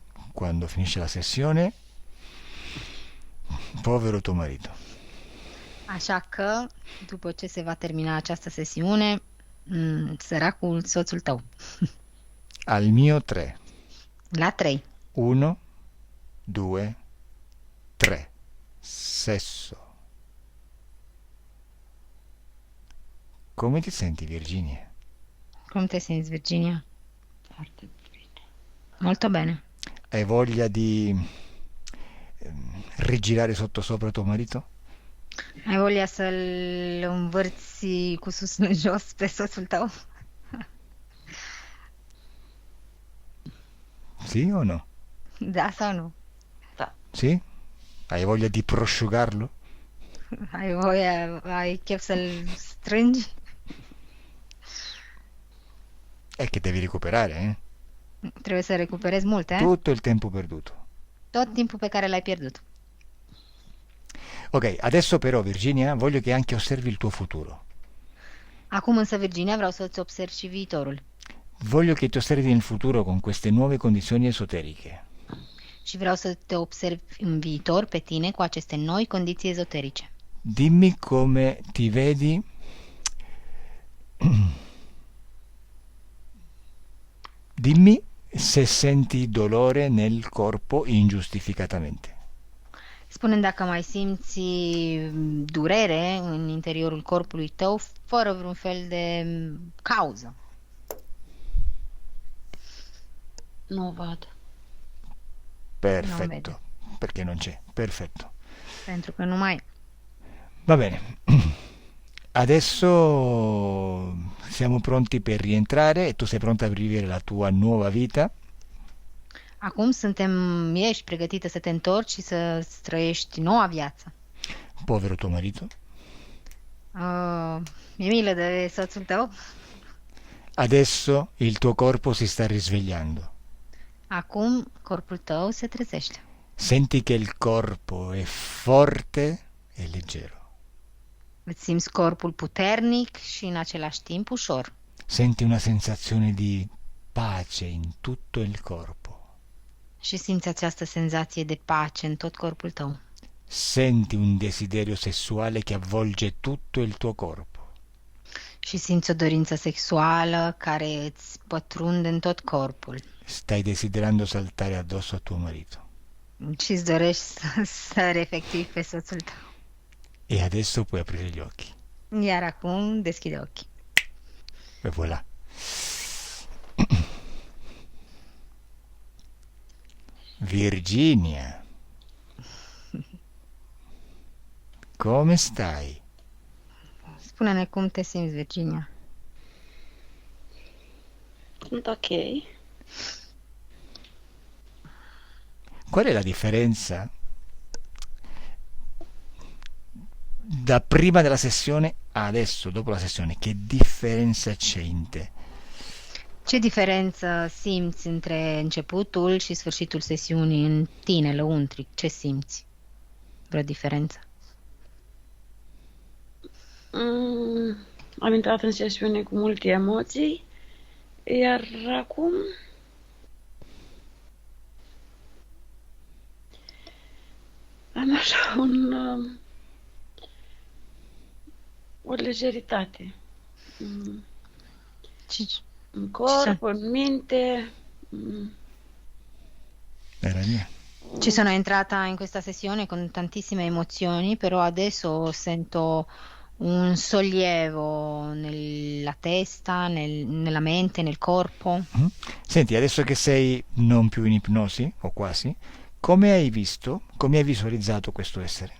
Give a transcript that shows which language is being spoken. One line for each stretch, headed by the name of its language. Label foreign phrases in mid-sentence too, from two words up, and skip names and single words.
Italian: Così, quando finisce la sessione, Povero tuo marito.
Romanian: Așa că, după ce se va termina această sesiune, săracul soțul tău.
Italian: Al mio 3.
Romanian: La 3. 1, 2, 3.
Italian: Sesso. Come ti senti, Virginia?
Romanian: Cum te simți, Virginia? Foarte bine.
Italian: Molto bene. Hai voglia di rigirare sottosopra tuo marito?
Romanian: Ai voglia să-l învârți cu sus în jos pe soțul tău?
Italian: Sì o no?
Romanian: Da sau nu? Da.
Italian: Sì? Hai voglia di prosciugarlo?
Romanian: Ai chef să-l strângi?
Italian: È che devi recuperare, eh?
Romanian: Trebuie să recuperezi mult, eh?
Italian: Tutto il tempo perduto.
Romanian: Tot timpul pe care l-ai pierdut.
Italian: Ok, adesso però, Virginia, voglio che anche osservi il tuo futuro.
Romanian: Acum însă, Virginia, vreau să-ți observi și viitorul.
Italian: Voglio che ti osservi nel futuro con queste nuove condizioni esoteriche.
Romanian: Și vreau să te observi în viitor pe tine cu aceste noi condiții ezoterice.
Italian: Dimmi come ti vedi. Dimmi se senti dolore nel corpo ingiustificatamente.
Romanian: Spune-mi dacă mai simți durere în interiorul corpului tău fără vreun fel de cauză. Nu o văd.
Italian: Perfetto, perché non c'è. Perfetto.
Romanian: Pentru că nu mai e.
Italian: Va bene. Adesso siamo pronti per rientrare e tu sei pronta per vivere la tua nuova vita.
Romanian: Acum ești pregătită să te întorci și să trăiești noua viață.
Italian: Povero tuo marito.
Romanian: Mi-e milă de soțul tău.
Italian: Adesso il tuo corpo si sta risvegliando.
Romanian: Acum corpul tău se trezește.
Italian: Senti che il corpo è forte e leggero.
Romanian: Îți simți corpul puternic și în același timp ușor.
Italian: Senti una sensazione di pace in tutto il corpo.
Romanian: Și simți această senzație de pace în tot corpul tău.
Italian: Senti un desiderio sessuale che avvolge tutto il tuo corpo.
Romanian: Și simți o dorință sexuală care îți pătrunde în tot corpul.
Italian: Stai desiderando saltare addosso a tuo marito.
Romanian: Și îți dorești să efectivi pe soțul tău.
Italian: E adesso puoi aprire gli occhi.
Romanian: Iar acum deschide ochii.
Italian: E voilà. Virginia, come stai?
Romanian: Spune-ne cum te simți, Virginia. Sunt ok.
Italian: Qual è la differenza da prima della sessione a adesso, dopo la sessione? Che differenza c'è in te?
Romanian: Ce diferență simți între începutul și sfârșitul sesiunii în tine, lăuntric? Ce simți? Vreo diferență? Am intrat în sesiune cu multe emoții, iar acum am așa o lejeritate în corp, în minte.
Italian: Era mia. Ci sono entrata in questa sessione con tantissime emozioni, però adesso sento un sollievo nella testa, nella mente, nel corpo. Senti, adesso che sei non più in ipnosi, o quasi, come hai visualizzato questo essere?